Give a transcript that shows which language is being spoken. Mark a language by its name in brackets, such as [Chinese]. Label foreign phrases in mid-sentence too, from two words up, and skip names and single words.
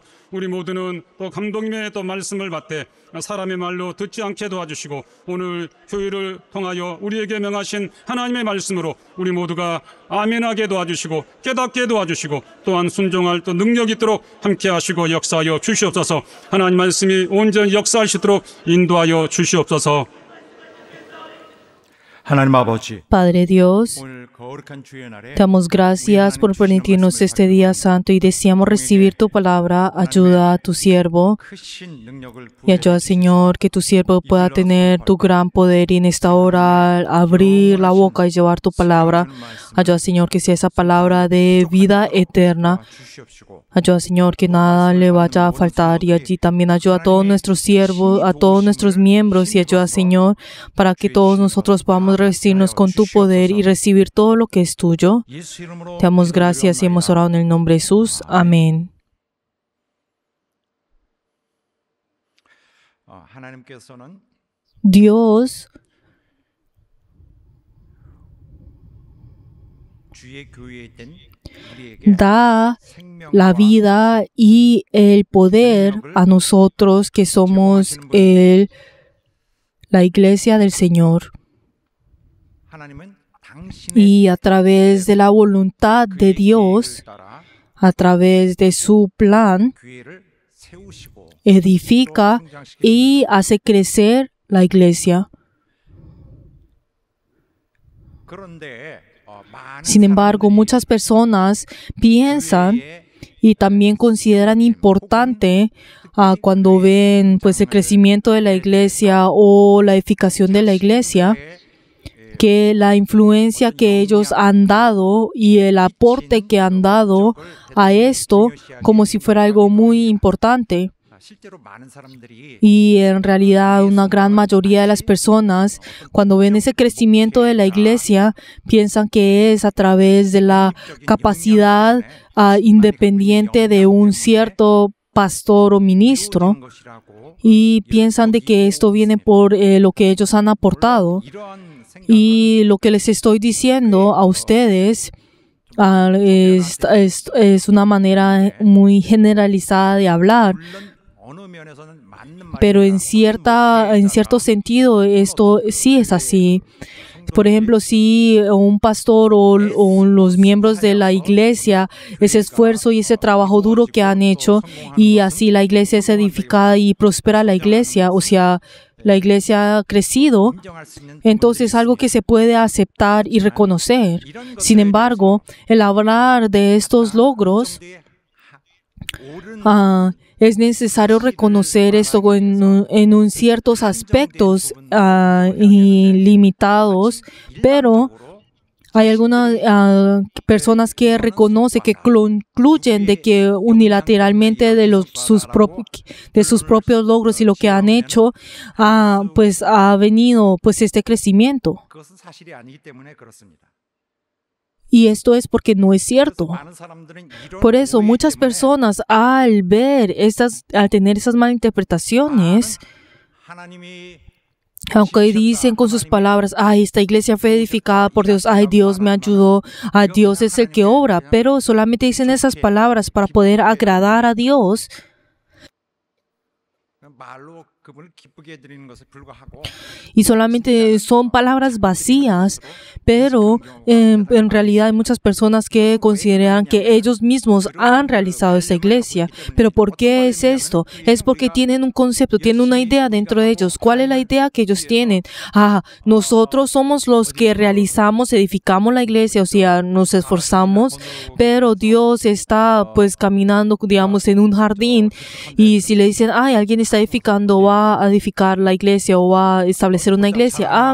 [Korean] 우리 모두는 또 감독님의 또 말씀을 받되 사람의 말로 듣지 않게 도와주시고 오늘 교회를 통하여 우리에게 명하신 하나님의 말씀으로 우리 모두가 아멘하게 도와주시고 깨닫게 도와주시고 또한 순종할 또 능력이 있도록 함께 하시고 역사하여 주시옵소서. 하나님 말씀이 온전히 역사할 수 있도록 인도하여 주시옵소서. 하나님 아버지, [Spanish] Padre Dios, [Korean] 오늘 거룩한 주의 날에 [Spanish] te damos gracias por permitirnos este día santo y deseamos recibir tu palabra. Ayuda a tu siervo [Korean] 크신 능력을 [Spanish] y ayuda, Señor, que tu siervo pueda tener tu gran poder y en esta hora abrir la boca y llevar tu palabra. Ayuda, Señor, que sea esa palabra de vida eterna. [Korean] 주시옵시고 [Spanish] Ayuda, Señor, que nada le vaya a faltar y allí también ayuda a todos nuestros siervos, a todos nuestros miembros y ayuda, Señor, para que todos nosotros podamos revestirnos con tu poder y recibir todo lo que es tuyo. [Korean] 예수 이름으로 [Spanish] Te damos gracias y hemos orado en el nombre de Jesús. Amén. [Korean] 하나님께서는 [Spanish] Dios [Korean] 주의 교회에 있던 우리에게 [Spanish] da [Korean] 생명과 [Spanish] la vida y el poder a nosotros que somos la iglesia del Señor. [Korean] 하나님은 당신의 [Spanish] Y a través de la voluntad de Dios, [Korean] 계획을 따라 [Spanish] a través de su plan, [Korean] 교회를 세우시고 [Spanish] edifica y hace crecer la iglesia. [Korean] 그런데 많은 [Spanish] Sin embargo, muchas personas piensan [Korean] 교회에 [Spanish] y también consideran importante cuando ven pues el crecimiento de la iglesia o la edificación de la iglesia, que la influencia que ellos han dado y el aporte que han dado a esto como si fuera algo muy importante. [Korean] 실제로 많은 사람들이 [Spanish] Y en realidad una gran mayoría de las personas, cuando ven ese crecimiento de la iglesia, piensan que es a través de la capacidad independiente de un cierto pastor o ministro, [Korean] 이루어진 것이라고 [Spanish] y piensan de que esto viene por lo que ellos han aportado. [Korean] 이러한 생각은 [Spanish] Y lo que les estoy diciendo a ustedes es una manera muy generalizada de hablar. [Korean] 물론 어느 면에서는 맞는 말입니다. [Spanish] Pero en cierto sentido esto sí es así. Por ejemplo, si un pastor o los miembros de la iglesia, ese esfuerzo y ese trabajo duro que han hecho, y así la iglesia es edificada y prospera la iglesia, o sea, la iglesia ha crecido, [Korean] 인정할 수 있는 [Spanish] entonces es algo que se puede aceptar y reconocer. Sin embargo, el hablar de estos logros, [Korean] 옳은 [Spanish] es necesario reconocer esto en ciertos aspectos limitados, pero hay algunas personas que reconocen, que concluyen de que unilateralmente de sus propios logros y lo que han hecho, pues ha venido pues este crecimiento. [Korean] 그것은 사실이 아니기 때문에 그렇습니다. [Spanish] Y esto es porque no es cierto. [Korean] 많은 사람들은 이런 [Spanish] Por eso, [Korean] 오해 [Spanish] muchas [Korean] 때문에 [Spanish] personas al tener esas malinterpretaciones, [Korean] 하나님이 [Spanish] Aunque dicen con sus palabras, ay, esta iglesia fue edificada por Dios, ay, Dios me ayudó, ay, Dios es el que obra, pero solamente dicen esas palabras para poder agradar a Dios. [Korean] 말로 그분을 기쁘게 해드리는 것에 불과하고 [Spanish] Y solamente son palabras vacías, pero en realidad hay muchas personas que consideran que ellos mismos han realizado esta iglesia. ¿Pero por qué es esto? Es porque tienen un concepto, tienen una idea dentro de ellos. ¿Cuál es la idea que ellos tienen? Nosotros somos los que realizamos, edificamos la iglesia, o sea, nos esforzamos, pero Dios está pues caminando, digamos, en un jardín, y si le dicen, ay, alguien está edificando, va a edificar la iglesia o va a establecer una iglesia.